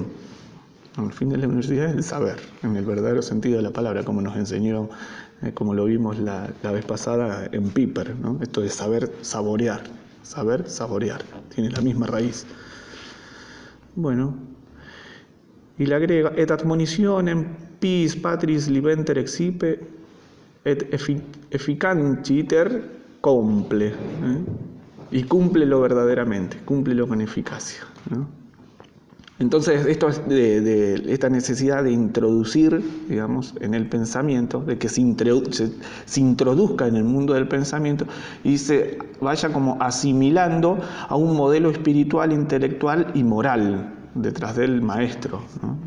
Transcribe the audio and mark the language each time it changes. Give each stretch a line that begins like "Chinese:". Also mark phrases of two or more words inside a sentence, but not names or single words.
Spanish: El fin de la universidad es el saber, en el verdadero sentido de la palabra, como nos enseñó, como lo vimos la vez pasada en Piper, ¿no? Esto de saber saborear. Saber saborear, tiene la misma raíz. Bueno, y le agrega,
Latin: et admonitionem pis patris libenter excipe, et efficanciter cumple,
Spanish: y cúmplelo verdaderamente, cúmplelo con eficacia, ¿no? Entonces, esto es de esta necesidad de introducir, digamos, en el pensamiento, de que se introduzca en el mundo del pensamiento y se vaya como asimilando a un modelo espiritual, intelectual y moral detrás del maestro, ¿no?